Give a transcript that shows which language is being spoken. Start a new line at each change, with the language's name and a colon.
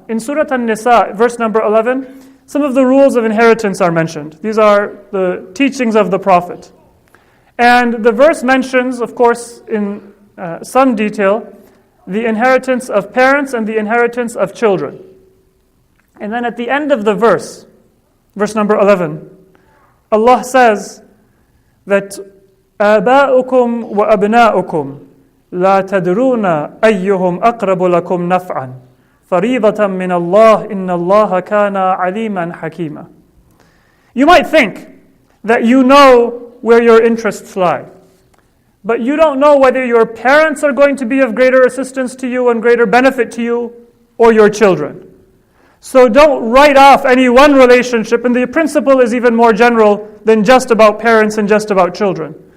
English: In Surah An-Nisa, verse number 11, some of the rules of inheritance are mentioned. These are the teachings of the Prophet. And the verse mentions, of course, in some detail, the inheritance of parents and the inheritance of children. And then at the end of the verse number 11, Allah says that
Arabic: آباؤكم وأبناؤكم لا تدرون أيهم أقرب لكم نفعا فريضة من الله إن الله كان عليما حكيما.
English: You might think that you know where your interests lie, but you don't know whether your parents are going to be of greater assistance to you and greater benefit to you, or your children. So don't write off any one relationship, and the principle is even more general than just about parents and just about children.